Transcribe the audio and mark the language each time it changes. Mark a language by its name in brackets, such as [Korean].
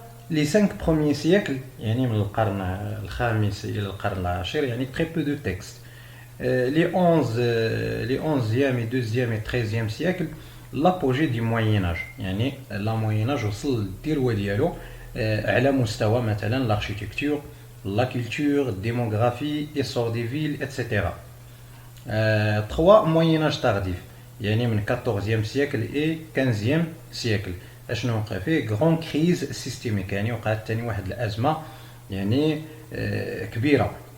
[French] les 5 premiers siècles [Arabic] يعني من القرن الخامس إلى القرن العاشر يعني [French] très peu de textes. les 11e et 2e et 13e siècle l'apogée du Moyen Âge، يعني la Moyen Âge [Arabic] وصل للذروة ديالو على مستوى مثلا [French] l'architecture, la culture, démographie, essor des villes, etc. 3 Moyen Âge tardif يعني من 14e siècle et 15e siècle. [Arabic] اشنو وقع فيه [French] grande crise systémique، [Arabic] يعني وقعت ثاني واحد الأزمة يعني كبيرة.